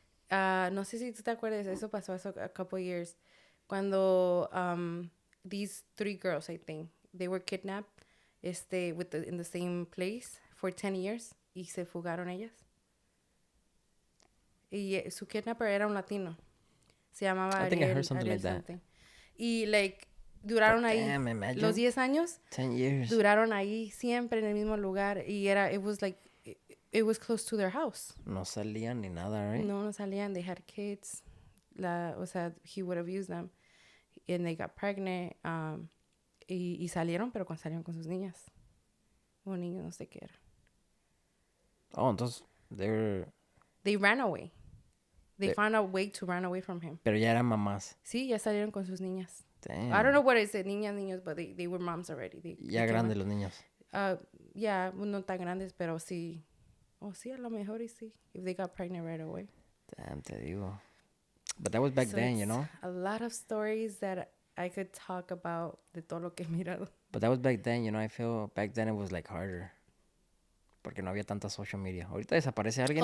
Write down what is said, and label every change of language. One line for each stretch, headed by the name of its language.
Spanish: No sé si tú te acuerdas, eso pasó hace
English: a couple years. Cuando these 3 girls, I think, they were kidnapped in the same place for 10 years
Spanish: y se fugaron ellas. Y su kidnapper era un latino. Se llamaba
English: I think I heard something like that.
Spanish: Y, like, duraron ahí
English: Damn, imagine.
Spanish: los 10 años.
English: 10 years.
Spanish: Duraron ahí siempre en el mismo lugar. Y
English: it was close to their house.
Spanish: No salían ni nada, right? No salían.
English: They had kids.
Spanish: O sea,
English: he would have used them. And they got pregnant.
Spanish: Y salieron, pero salieron con sus niñas. O niños, no sé qué era. Oh, entonces,
English: They ran away. They found a way to run away from him.
Spanish: Pero ya eran mamás. Sí, ya salieron con sus niñas.
English: Damn. I don't know what is it, niños, but they were moms already.
Spanish: Ya grandes los niños. Yeah, no tan grandes, pero sí. Oh, sí, a lo mejor y sí.
English: If they got pregnant right away.
Spanish: Damn, te digo.
English: But that was back then, you know? A lot of stories that I could talk about
Spanish: de todo lo que he mirado.
English: But that was back then, you know? I feel back then it was like harder.
Spanish: Porque no había tanta social media. Ahorita desaparece alguien.